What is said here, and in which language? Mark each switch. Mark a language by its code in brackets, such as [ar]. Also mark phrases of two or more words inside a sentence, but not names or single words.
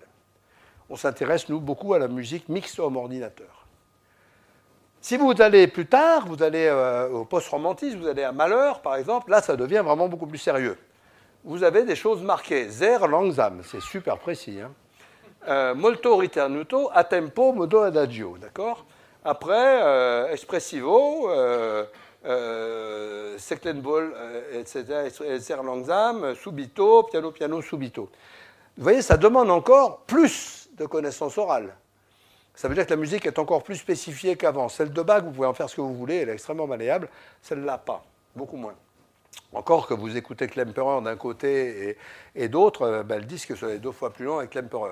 [fr] On s'intéresse, nous, beaucoup à la musique mixte homme-ordinateur. Si vous allez plus tard, vous allez au post-romantisme, vous allez à Mahler, par exemple, là, ça devient vraiment beaucoup plus sérieux. Vous avez des choses marquées. [de] Sehr langsam, [fr] c'est super précis. Hein. [it] Molto ritenuto, a tempo, modo adagio, [fr] d'accord ? Après, [it] espressivo, Seckenball, etc., [de] sehr langsam, [it] subito, piano, piano, subito. [fr] Vous voyez, ça demande encore plus de connaissances orales. Ça veut dire que la musique est encore plus spécifiée qu'avant. Celle de Bach, vous pouvez en faire ce que vous voulez, elle est extrêmement malléable. Celle-là, pas. Beaucoup moins. Encore que vous écoutez Klemperer d'un côté et d'autre, ben, le disque est 2 fois plus long avec Klemperer.